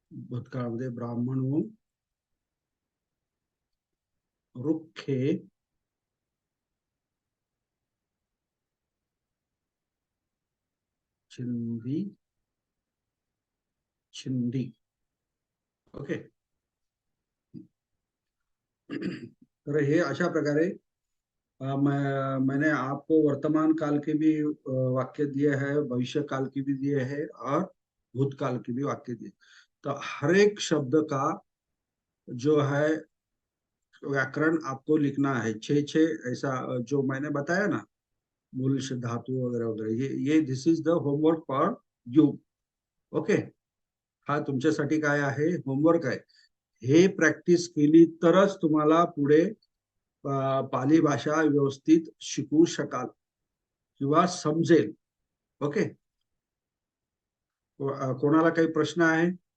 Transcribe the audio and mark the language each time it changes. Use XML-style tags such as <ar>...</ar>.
<mr>भूतकाळामध्ये</mr> <pi>ब्राह्मणो रुखे छिंदी छिंदी. ओके.</pi> <mr>तर हे अशा प्रकारे</mr> <hi>मैंने आपको वर्तमान काल के भी वाक्य दिए हैं, भविष्य काल की भी दिए हैं और भूतकाल की भी वाक्य दिए. तो हर एक शब्द का जो है व्याकरण आपको लिखना है. 6 ऐसा जो मैंने बताया ना, मूल धातु वगैरह वगैरह, ये</hi> <en>This is the homework for you.</en> <mr>Okay. हा तुमच्यासाठी काय आहे? होमवर्क आहे. हे प्रॅक्टिस केली तरच तुम्हाला पुढे पाली भाषा व्यवस्थित शिकू शकाल किंवा समजेल. ओके. कोणाला काही प्रश्न आहे?</mr>